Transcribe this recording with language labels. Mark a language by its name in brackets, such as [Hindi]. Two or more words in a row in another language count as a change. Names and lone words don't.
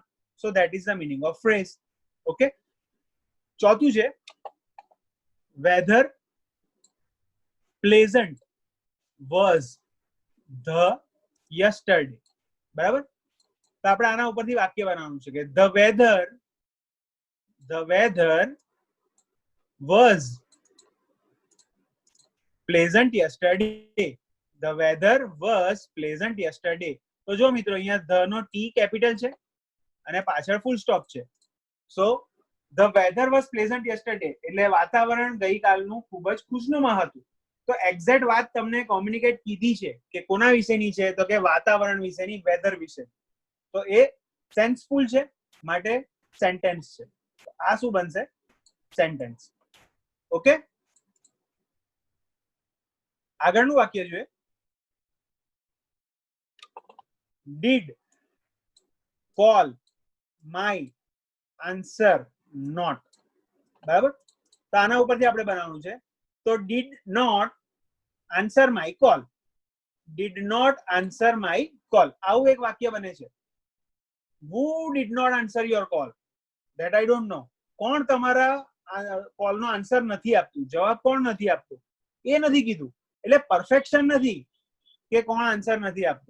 [English] so that is the meaning of phrase. Okay. [Gujarati] ચોથું છે [English] weather pleasant was the yesterday, બરાબર. [Gujarati] તો આપણે આના ઉપરથી વાક્ય બનાવવાનું છે કે [English] the weather was pleasant yesterday. The weather was pleasant yesterday. [Gujarati] તો જો મિત્રો અહીંયા ધ નો ટી કેપિટલ છે અને પાછળ ફૂલ સ્ટોપ છે. [English] so the weather was pleasant yesterday [Gujarati] એટલે વાતાવરણ ગઈકાલનું ખૂબ જ ખુશનુમા હતું. તો એક્ઝેક્ટ વાત તમને કોમ્યુનિકેટ કીધી છે કે કોના વિશેની છે તો કે વાતાવરણ વિશેની, વેધર વિશે. તો એ સેન્સફુલ છે માટે સેન્ટેન્સ છે. આ શું બનશે? સેન્ટેન્સ. ઓકે. આગળનું વાક્ય જોઈએ [English] did call my answer not, [Gujarati] બરાબર. તો આના ઉપરથી આપણે બનાવવાનું છે. [English] તો did not answer my call. did not answer my call. [Gujarati] આવું એક વાક્ય બને છે. [English] who did not answer your call? that I don't know. [Gujarati] કોણ તમારા કોલનો આન્સર નથી આપતું, જવાબ કોણ નથી આપતું, એ નથી કીધું. એટલે પરફેક્શન નથી કે કોણ આન્સર નથી આપતું.